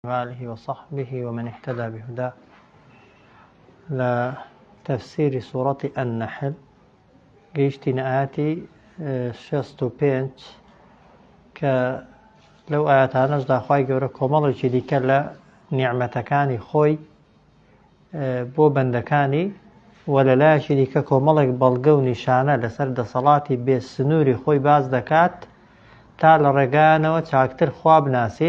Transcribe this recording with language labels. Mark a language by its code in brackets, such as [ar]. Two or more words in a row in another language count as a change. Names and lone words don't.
[ar] وآله وصحبه ومن اهتدى بهداه لتفسير سورة النحل [ckb] گەیشتینە ئاەتی 65 کە لەو ئاەتانەشدا خوای گەورە کۆمەڵێکی دیکە لە نیعمەتەکانی خۆی بۆ بەندەکانی و لە لایەکی دیکە کۆمەڵێک بەڵگە و نیشانە لەسەر دەسەڵاتی بێسنووری خۆی باز دەکات تا لە ڕێگانەوە چاکتر خوا بناسین.